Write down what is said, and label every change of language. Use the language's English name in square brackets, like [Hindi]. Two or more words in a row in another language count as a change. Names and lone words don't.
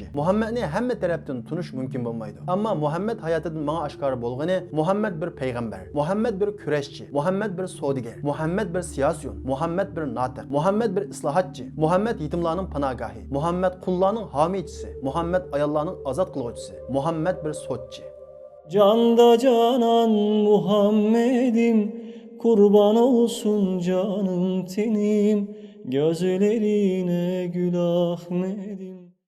[Uzbek] Muhammadni hamma tarafdan tunish mumkin bo'lmaydi. Ammo Muhammad hayotidan menga oshkor bo'lgani, Muhammad bir payg'ambar, Muhammad bir kurashchi, Muhammad bir savdogar, Muhammad bir siyosiyon, Muhammad bir notiq, Muhammad bir islohotchi, Muhammad yetimlarning panogohi, Muhammad qullarning homiychisi, Muhammad ayollarning ozod qiluvchisi, Muhammad bir sotchi. [Turkish] Canda canan Muhammed'im, kurban olsun canım tenim, gözlerine gül Ahmet'im.